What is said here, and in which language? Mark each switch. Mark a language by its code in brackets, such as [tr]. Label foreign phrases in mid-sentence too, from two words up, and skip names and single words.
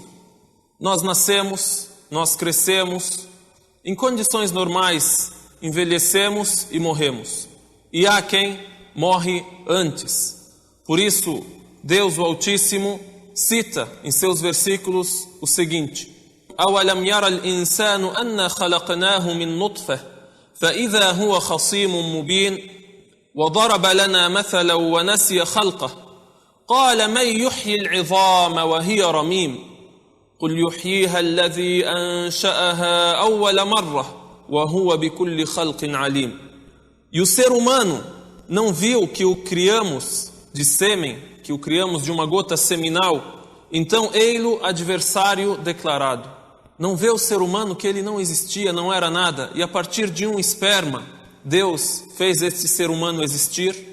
[pt] Nós nascemos, nós crescemos, em condições normais, envelhecemos e morremos. E há quem morre antes. Por isso, Deus o Altíssimo cita em seus versículos o seguinte: [ar] أَوَلَمْ يَرَ الْإِنسَانُ أَنَّا خَلَقْنَاهُ مِنْ نُطْفَةٍ فَإِذَا هُوَ خَصِيمٌ مُبِينٌ وَضَرَبَ لَنَا مَثَلًا وَنَسِيَ خَلْقَهُ قَالَ مَنْ يُحْيِي الْعِظَامَ وَهِيَ رَمِيمٌ قُلْ يُحْيِيهَا الَّذِي أَنْشَأَهَا أَوَّلَ مَرَّةٍ وَهُوَ بِكُلِّ خَلْقٍ عَلِيمٌ. [pt] E o ser humano não viu que o criamos de sêmen, que o criamos de uma gota seminal, então ei-lo adversário declarado. Não vê o ser humano que ele não existia, não era nada, e a partir de um esperma, Deus fez este ser humano existir?